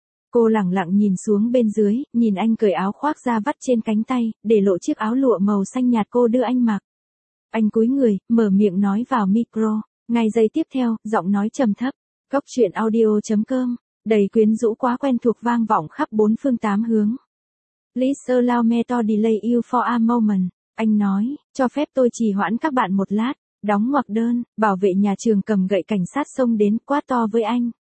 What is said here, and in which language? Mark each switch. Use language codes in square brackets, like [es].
[vi] Cô lẳng lặng nhìn xuống bên dưới, nhìn anh cởi áo khoác ra vắt trên cánh tay, để lộ chiếc áo lụa màu xanh nhạt cô đưa anh mặc. Anh cúi người, mở miệng nói vào micro. Ngay giây tiếp theo, giọng nói trầm thấp, gocchuyenaudio.com, đầy quyến rũ quá quen thuộc vang vọng khắp 4 phương 8 hướng. [en] Please allow me to delay you for a moment. [vi] Anh nói, cho phép tôi trì hoãn các bạn một lát, đóng ngoặc đơn, bảo vệ nhà trường cầm gậy cảnh sát xông đến quá to với anh.